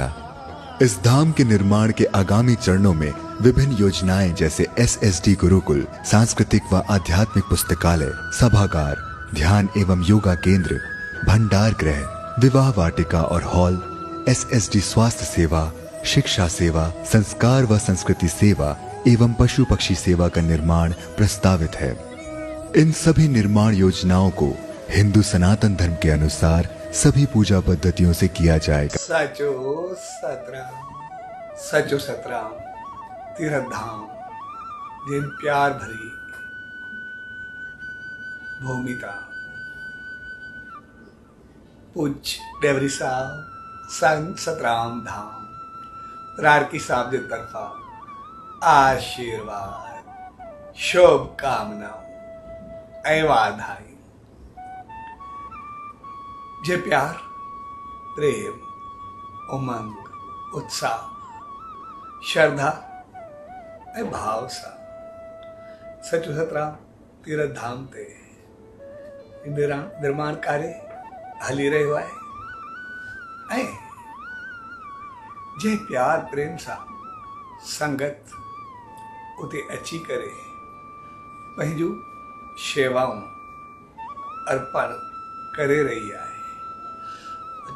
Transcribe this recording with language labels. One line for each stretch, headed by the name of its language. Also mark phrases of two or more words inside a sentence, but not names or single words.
Hindi: इस धाम के निर्माण के आगामी चरणों में विभिन्न योजनाएं जैसे SSD गुरुकुल, सांस्कृतिक व आध्यात्मिक पुस्तकालय, सभागार, ध्यान एवं योगा केंद्र, भंडार गृह, विवाह वाटिका और हॉल, SSD स्वास्थ्य सेवा, शिक्षा सेवा, संस्कार व संस्कृति सेवा एवं पशु पक्षी सेवा का निर्माण प्रस्तावित है। इन सभी निर्माण योजनाओं को हिंदू सनातन धर्म के अनुसार सभी पूजा पद्धतियों से किया जाएगा।
Sindhi: सचो सतराम तीर्थ धाम जिन प्यार भरी भूमिका पूज्य डेवरी साहब संत सतराम धाम रारकी साहब की तरफा आशीर्वाद शुभकामना वाधाई जे प्यार प्रेम उमंग उत्साह श्रद्धा भाव सा सचो सतराम तीर्थ धाम ते निर्माण कार्य हली रहियो आहे। जे प्यार प्रेम सा संगत उते अची करे पंहिंजूं शेवाऊं अर्पण करे रही आहे।